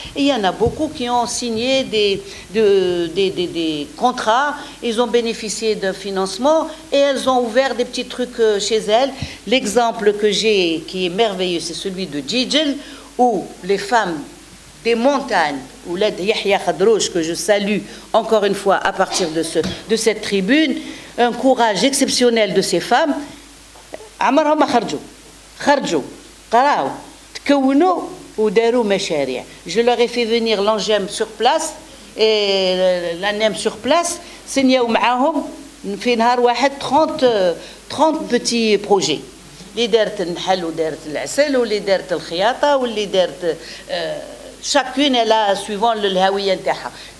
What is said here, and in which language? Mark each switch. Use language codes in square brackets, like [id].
[fr] Et il y en a beaucoup qui ont signé des contrats, ils ont bénéficié d'un financement et elles ont ouvert des petits trucs chez elles. L'exemple que j'ai qui est merveilleux, c'est celui de Djidjel, où les femmes des montagnes, ou l'aide Yahya Khadrouch, que je salue encore une fois à partir de cette tribune, un courage exceptionnel de ces femmes. [ar] عمرهم خرجوا قراو تكونوا وداروا مشاريع. [fr] Je leur ai fait venir l'ANGEM sur place et l'ANEM sur place. [ar] سنياو معاهم في نهار واحد 30 [fr] petits projets. [ar] اللي دارت النحل ودارت العسل واللي دارت الخياطة واللي دارت [fr] chacune elle a suivant le [ar] hawiya ntaha.